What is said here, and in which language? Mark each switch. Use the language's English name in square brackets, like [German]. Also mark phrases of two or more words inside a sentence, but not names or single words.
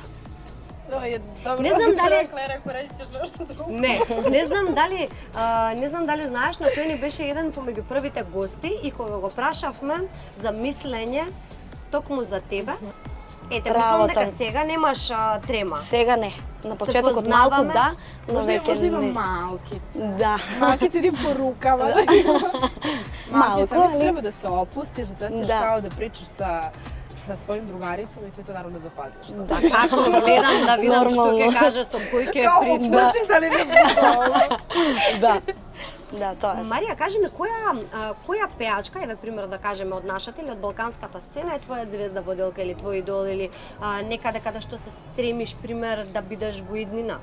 [Macedonian] Не знам дали не знам дали знаеш, но тој ни беше еден помеѓу првите гости и кога го прашавме за мислење токму за тебе, ете, мислам дека сега немаш трема. Сега не. На почетокот малку да, но веќе [Serbian] Можда има [Macedonian] не. малкица. Да. Малкица ти порукава. Малку, Малкица, [Serbian] али- [Macedonian] треба да се опустиш, да се Да. [Serbian] као да причаш sa svojim drugaricama i ti to naravno da paziš. [Macedonian] Да, како гледам да видам што ќе каже со кој ќе прича. Сврши за не Да. Да, тоа е. Марија, кажи ми која пеачка, еве пример да кажеме од нашата или од балканската сцена е твоја звезда воделка или твој идол или некаде каде што се стремиш пример да бидеш во иднина?